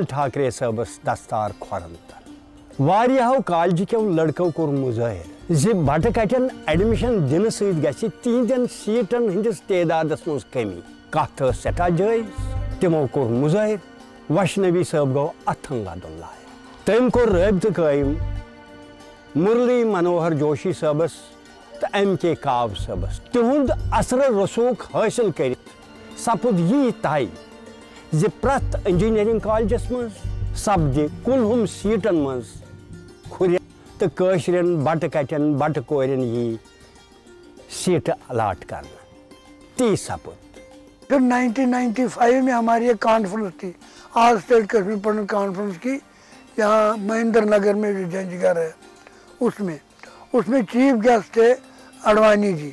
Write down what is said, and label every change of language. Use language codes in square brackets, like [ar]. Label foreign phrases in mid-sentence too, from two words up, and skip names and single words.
[ks] ठाकरे सबस दस्तार खोरन तर वारियाहो [hi] कॉलेज के लड़कों [ks] कोर मुजाहिर जि बट कटन एडमिशन दिन सत तिहदन सीटन हंदिस तादादस मज कमी कथ सठा जायज तमो कोर मुजाहिर वैष्णवी साहब गो अथंग अब्दुल्ला तम कोर रब्त कायम मुरली मनोहर जोशी साहबस तो एम के काव साहबस तिहुंद असर रसूख हासिल कर सपुद यी तय जि प्रथ इंजीनियरिंग कॉलेजस मज सपद कुलहुम सीटन मज खुर तो कशरन बट कटन बट कोरन यी सीट अलाट करना ती सपुद। [hi] फिर 1995 में हमारी एक कॉन्फ्रेंस थी ऑल स्टेट कश्मीर पढ़ने कॉन्फ्रेंस की, यहाँ महेंद्र नगर में जो जंजगढ़ है उसमें चीफ गेस्ट थे अडवाणी जी।